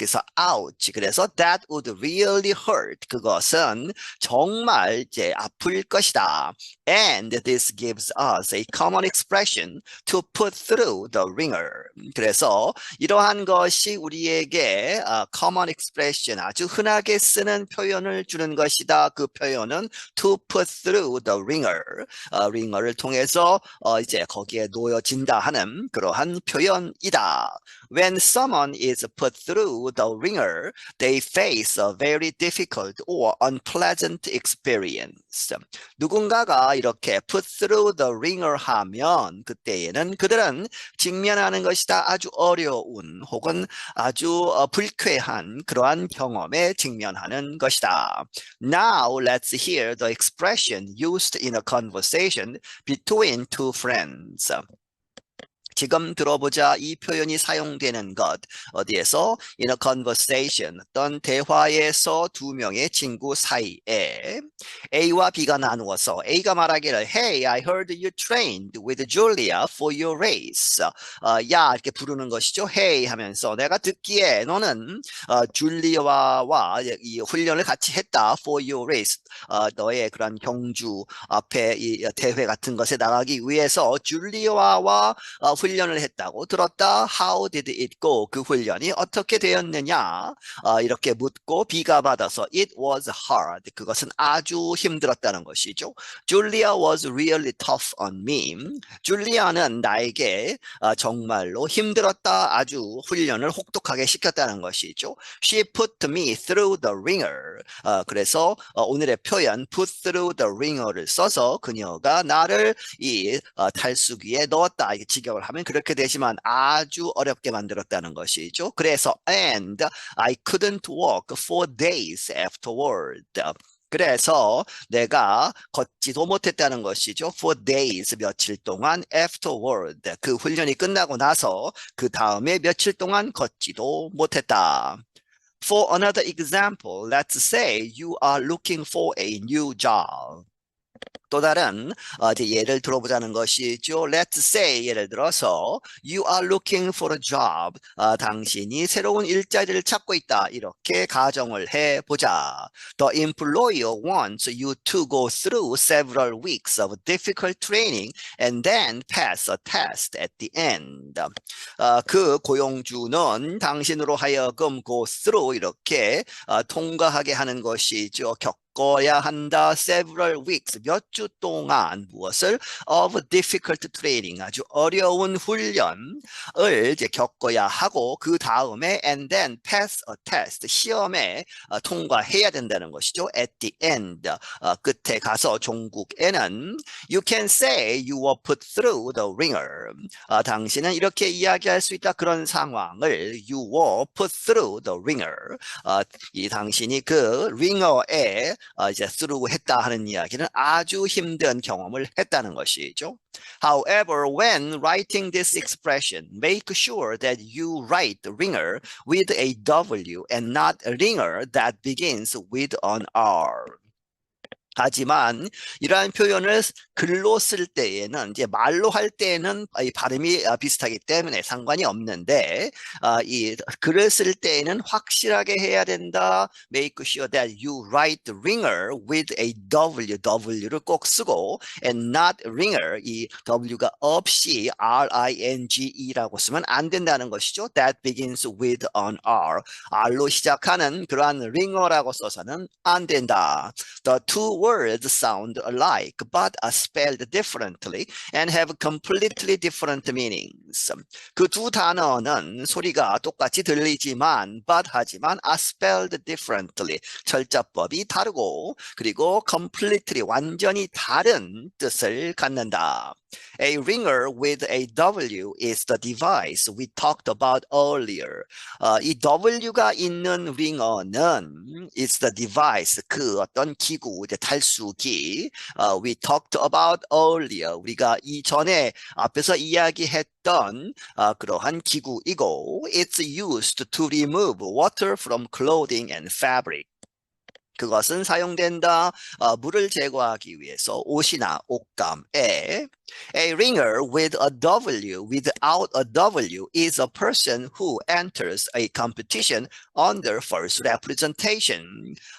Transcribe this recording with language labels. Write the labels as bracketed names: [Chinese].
[Korean] 그래서 [English] ouch. [Korean] 그래서 [English] that would really hurt. [Korean] 그것은 정말 이제 아플 것이다. [English] And this gives us a common expression to put through the ringer. [Korean] 그래서 이러한 것이 우리에게 [English] common expression [Korean] 아주 흔하게 쓰는 표현을 주는 것이다. 그 표현은 [English] to put through the ringer. [Korean] 링어를 통해서 이제 거기에 놓여진다 하는 그러한 표현이다. [English] When someone is put through the ringer, they face a very difficult or unpleasant experience. [Korean] 누군가가 이렇게 [English] put through the ringer [Korean] 하면 그때에는 그들은 직면하는 것이다. 아주 어려운 혹은 아주 불쾌한 그러한 경험에 직면하는 것이다. [English] Now let's hear the expression used in a conversation between two friends. [Korean] 지금 들어보자. 이 표현이 사용되는 것. 어디에서? [English] In a conversation. [Korean] 어떤 대화에서 두 명의 친구 사이에 A와 B가 나누어서 A가 말하기를 [English] Hey, I heard you trained with Julia for your race. [Korean] 야 이렇게 부르는 것이죠. [English] Hey [Korean] 하면서 내가 듣기에 너는 줄리아와 이 훈련을 같이 했다. [English] For your race. [Korean] 너의 그런 경주 앞에 이 대회 같은 것에 나가기 위해서 줄리아와 훈련을 했다고 들었다. [English] How did it go? [Korean] 그 훈련이 어떻게 되었느냐? 이렇게 묻고 B가 받아서 [English] It was hard. [Korean] 그것은 아주 힘들었다는 것이죠. [English] Julia was really tough on me. [Korean] 줄리아는 나에게 정말로 힘들었다. 아주 훈련을 혹독하게 시켰다는 것이죠. [English] She put me through the ringer. [Korean] 그래서 오늘의 표현 [English] put through the ringer를 [Korean] 써서 그녀가 나를 이 탈수기에 넣었다. 이게 직역을 하면 그렇게 되지만 아주 어렵게 만들었다는 것이죠. 그래서 [English] and I couldn't walk for days afterward. [Korean] 그래서 내가 걷지도 못했다는 것이죠. [English] For days, [Korean] 며칠 동안 [English] afterward, [Korean] 그 훈련이 끝나고 나서 그 다음에 며칠 동안 걷지도 못했다. [English] For another example, let's say you are looking for a new job. [Korean] 또 다른 이제 예를 들어보자는 것이죠. [English] Let's say [Korean] 예를 들어서 [English] you are looking for a job. [Korean] 당신이 새로운 일자리를 찾고 있다. 이렇게 가정을 해보자. [English] The employer wants you to go through several weeks of difficult training and then pass a test at the end. [Korean] 그 고용주는 당신으로 하여금 [English] go through [Korean] 이렇게 통과하게 하는 것이죠. 겪어야 한다. [English] Several weeks, [Korean] 몇 주 동안 무엇을? [English] Of difficult training, [Korean] 아주 어려운 훈련을 이제 겪어야 하고 그 다음에 [English] and then pass a test, [Korean] 시험에 통과해야 된다는 것이죠. [English] At the end, [Korean] 끝에 가서 종국에는 [English] you can say you were put through the ringer. [Korean] 당신은 이렇게 이야기할 수 있다. 그런 상황을 [English] you were put through the ringer. [Korean] 이 당신이 그 ringer에 이제 [English] through [Korean] 했다 하는 이야기는 아주 힘든 경험을 했다는 것이죠. [English] However, when writing this expression, make sure that you write ringer with a W and not a ringer that begins with an R. [Korean] 하지만 이러한 표현을 글로 쓸 때에는 이제 말로 할 때에는 이 발음이 비슷하기 때문에 상관이 없는데 이 글을 쓸 때에는 확실하게 해야 된다. [English] Make sure that you write ringer with a W, [Korean] W를 꼭 쓰고 [English] and not ringer, [Korean] 이 W가 없이 R-I-N-G-E라고 쓰면 안 된다는 것이죠. [English] That begins with an R. [Korean] R로 시작하는 그러한 ringer라고 써서는 안 된다. [English] The two words sound alike but are spelled differently and have completely different meanings. [Korean] 그 두 단어는 소리가 똑같이 들리지만 하지만 [English] are spelled differently, [Korean] 철자법이 다르고 그리고 [English] completely, [Korean] 완전히 다른 뜻을 갖는다. [English] A ringer with a W is the device we talked about earlier. [Korean] 이 W가 있는 ringer는 [English] is the device, [Korean] 그 어떤 기구, 이제 탈수기. [English] We talked about earlier. [Korean] 우리가 이전에 앞에서 이야기했던 그러한 기구이고 [English] it's used to remove water from clothing and fabric. [Korean] 그것은 사용된다. 물을 제거하기 위해서 옷이나 옷감에. [English] A ringer with a W without a W is a person who enters a competition under first representation.